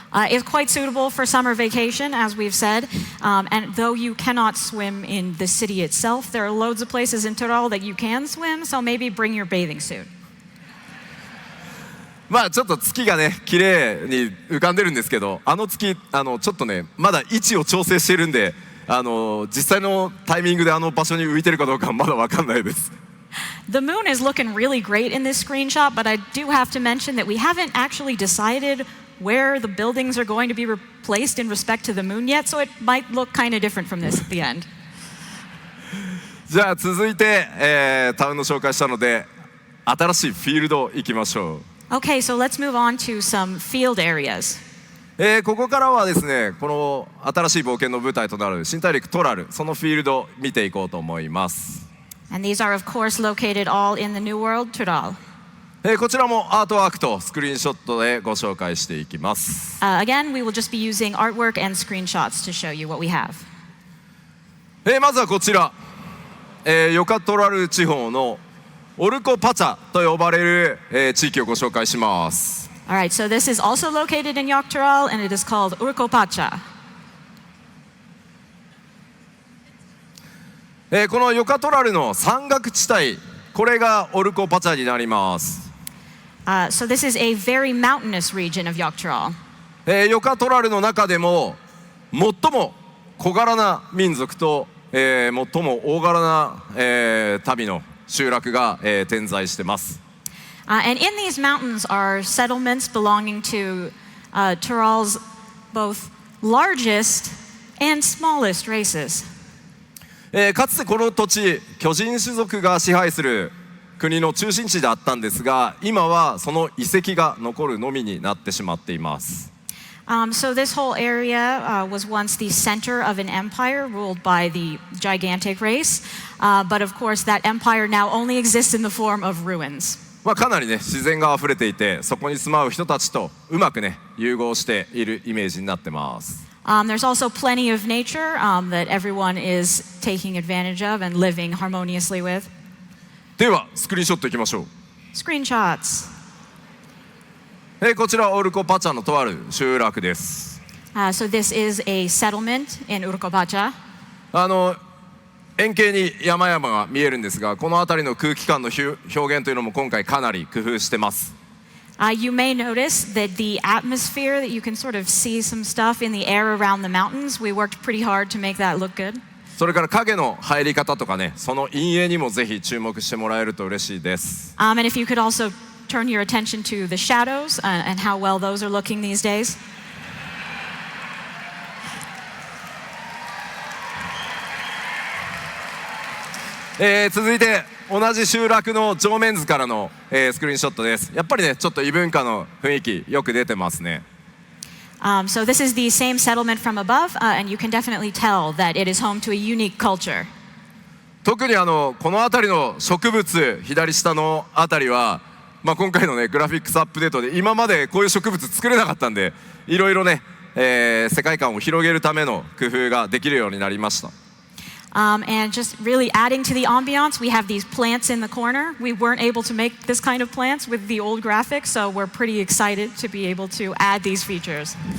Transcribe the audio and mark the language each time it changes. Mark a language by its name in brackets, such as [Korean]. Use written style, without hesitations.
[English] It's quite suitable for summer vacation, as we've said, and though you cannot swim in the city itself, there are loads of places in Tyrol that you can swim, so maybe bring your bathing suit. [Japanese] ちょっと月がね綺麗に浮かんでるんですけど、あの月ちょっとねまだ位置を調整してるんで、実際のタイミングであの場所に浮いてるかどうかはまだ分かんないです。 [English] The moon is looking really great in this screenshot, but I do have to mention that we haven't actually decided where the buildings are going to be replaced in respect to the moon yet, so it might look kind of different from this at the end. [Japanese] じゃあ続いて、タウンの紹介したので新しいフィールド行きましょう。 [English] Okay, so let's move on to some field areas. [Japanese] ここからはですね、この新しい冒険の舞台となる新大陸トラル、そのフィールド見ていこうと思います。 [English] And these are of course located all in the New World, Tyrol. [Japanese] こちらもアートワークとスクリーンショットでご紹介していきます。 [English] Again, we will just be using artwork and screenshots to show you what we have. [Japanese] まずはこちら、ヨカトラル地方のオルコパチャと呼ばれる、地域をご紹介します。 [English] All right, so this is also located in Yok Tyrol, and it is called Urkopacha. [Japanese] このヨカトラルの山岳地帯、これがオルコパチャになります。 [English] So this is a very mountainous region of Yok Tyrol. [Japanese] ヨカトラルの中でも最も小柄な民族と、最も大柄な、民の集落が、点在してます。 [English] And in these mountains are settlements belonging to Tyrol's both largest and smallest races. [Japanese] かつてこの土地、巨人種族が支配する国の中心地であったんですが、今はその遺跡が残るのみになってしまっています。 [English] So this whole area was once the center of an empire ruled by the gigantic race, but of course that empire now only exists in the form of ruins. [Japanese] かなりね自然があふれていて、そこに住まう人たちとうまくね融合しているイメージになってます。 [English] There's also plenty of nature that everyone is taking advantage of and living harmoniously with. [Japanese] ではスクリーンショットいきましょう。 [English] Screenshots. [Japanese] こちらオルコパチャのとある集落です。 [English] So this is a settlement in Urkopacha. [Japanese] 円形に山々が見えるんですが、この辺りの空気感の表現というのも今回かなり工夫してます。 [English] You may notice that the atmosphere, that you can sort of see some stuff in the air around the mountains. We worked pretty hard to make that look good. [Japanese] それから影の入り方とかね、その陰影にもぜひ注目してもらえると嬉しいです。 [English] And if you could also turn your attention to the shadows and how well those are looking these days. [Japanese] 続いて同じ集落の正面図からの、スクリーンショットです。やっぱりねちょっと異文化の雰囲気よく出てますね。 [English] So this is the same settlement from above, and you can definitely tell that it is home to a unique culture. [Japanese] 特にこの辺りの植物左下の辺りは、今回のねグラフィックスアップデートで今までこういう植物作れなかったんで、いろいろね、世界観を広げるための工夫ができるようになりました。 [English] And just really adding to the ambiance, we have these plants in the corner. We weren't able to make this kind of plants with the old graphics, so we're pretty excited to be able to add these features.